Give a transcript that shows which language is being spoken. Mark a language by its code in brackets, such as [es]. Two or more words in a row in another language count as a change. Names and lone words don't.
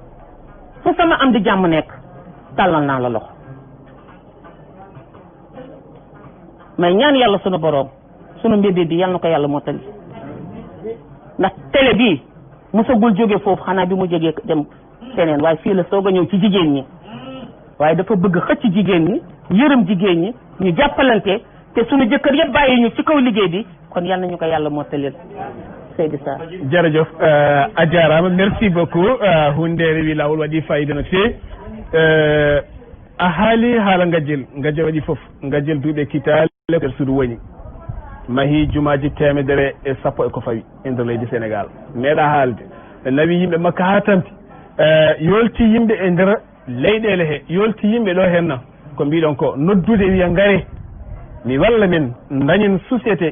[wo] fu sama am di jàmm nekk tàllal naa la loxo mais ñaan yàlla sunu borom sunu mbébé bi yàlla na ko yàlla mottali ndax télé bii mosagul jóge foofu xanaa bi mu jógee dem feneen waaye fii la soog a ñëw ci jigéen ñi waaye dafa bëgg xëcc jigéen ñi yërëm jigéen ñi ñu jàppalante te sunu jëkkër yëpp bàyyi ñu ci kaw liggéey bi kon yal nañu ko yàlla mottalil Seydou Sarr. [ff] jërëjëf a jarama [fr] merci beaucoup [ff] hunde rewi lawol waɗi fayida no fewi a haali haala ngajjel waɗi foof ngajjel duuɓe kitale nder suudu woni mahi jumaji 110 ko fawi e nder leydi Sénégal meeɗa haalde nawi yimɓe makka ha tampi yolti yimɓe e nder leyɗele he yolti yimɓe ɗo henna ko mbiɗon ko noddude wiya ngare mi walla men dañen société